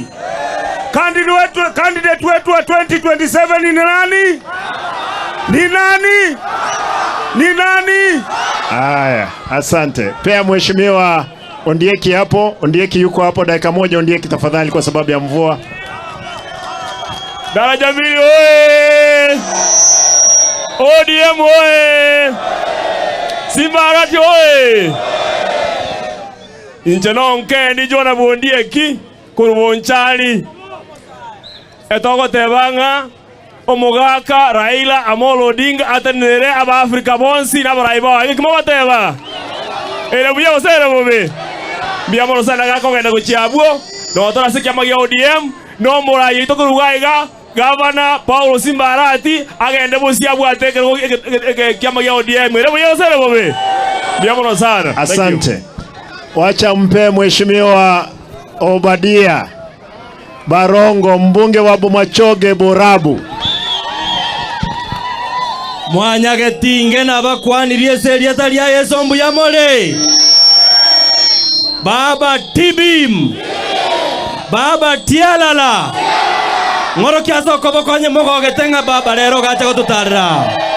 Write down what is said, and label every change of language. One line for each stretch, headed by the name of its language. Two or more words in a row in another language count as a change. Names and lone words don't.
Swahili: Candidate wetu wa 2027 ni nani? Ni nani? Aya, asante. Pea Mheshimiwa Ondieki hapo. Ondieki yuko hapo, dakika moja Ondieki tafadhali, kwa sababu ya mvua. Daraja mbili oye! ODM oye! Simba Arati oye!
Gusii: Injenonke ni jona Ondieki kurubonchali etogotebanga omugaka Raila Amolo Odinga atenere aba Afrika bonsi na baraiba ikimogoteba erebuye osere bobe biamoro sana gako genda guchiabuo no tora sikiama ya ODM no morayi to kurugaiga Gavana Paulo Simba Arati agende busiabu ateke kiama ya ODM erebuye osere bobe biamoro sana.
Swahili: Asante. Wacha mpe Mheshimiwa Obadia Barongo, mbunge wa Bomachoge Borabu.
Gusii: mwanya getinge nabakwanirie seria taria Yesu mbuya more. Baba Tibim, Baba Tialala, ngoro kiaso kobo konye mogo getenga baba rero gacha gotutarra.